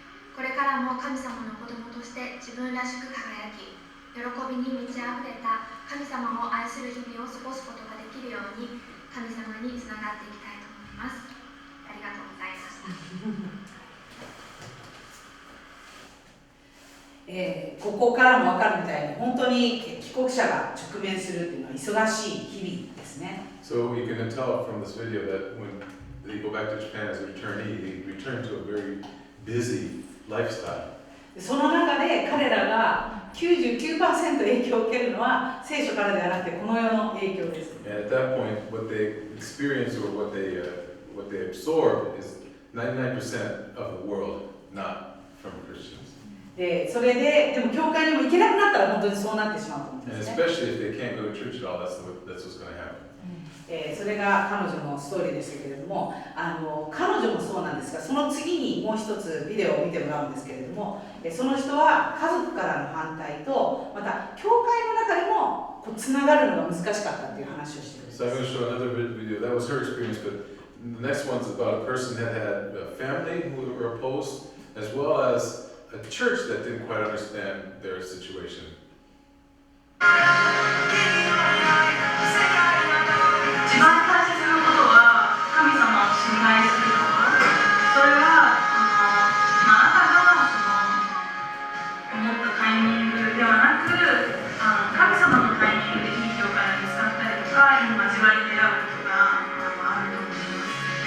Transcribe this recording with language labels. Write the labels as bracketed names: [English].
[Japanese] これからも神様の子供として自分らしく輝き、喜びに満ち溢れた神様を愛する日々を過ごすことができるように、神様につながっていきたいと思います。ありがとうございました。ここからも分かるみたいに、本当に帰国者が直面するっていうのは忙しい日々ですね。 [English] So you can tell from this video that when they go back to Japan as a returnee, they return to a very busy lifestyle. [Japanese] その中で彼らが 99% 影響を受けるのは聖書からではなくてこの世の影響です。 [English] And at that point, what they experience or what they absorb is 99% of the world, not from Christians. [Japanese] でそれでも教会にも行けなくなったら本当にそうなってしまうと思うん [English] And especially if they can't go to church at all, that's what's going to happen. [Japanese] それが彼女のストーリーでしたけれども、彼女もそうなんですが、その次にもう一つビデオを見てもらうんですけれども、その人は家族からの反対と、また教会の中でもこうつながるのが難しかったっていう話をしているんです。 [English] So I'm going to show another video. That was her experience, but the next one's about a person that had a family who were opposed, as well as a church that didn't quite understand their situation. [Japanese] 一番大切なことは神様を信頼すること。それはあなたが思ったタイミングではなく、神様のタイミングでいい教会が見つかったりとか、いい交わりであることがあると思います。